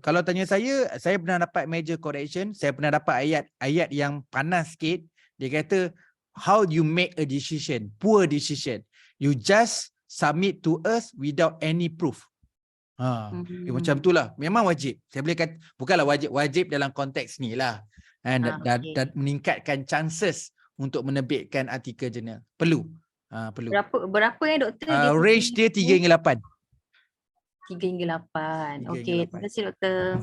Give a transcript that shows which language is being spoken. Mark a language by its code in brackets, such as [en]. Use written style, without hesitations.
[ms] Kalau tanya saya pernah dapat [en] major correction, [ms] saya pernah dapat ayat yang panas sikit. Dia kata [en] how you make a decision, poor decision. You just submit to us without any proof. [ms] Macam itulah. Memang wajib. Saya boleh kata bukanlah wajib dalam konteks ni lah. Dan meningkatkan chances untuk menerbitkan artikel jurnal. Perlu. Perlu. Berapa doktor dia? Range dia 3 hingga 8. 3 hingga 8. Okey, terima kasih doktor.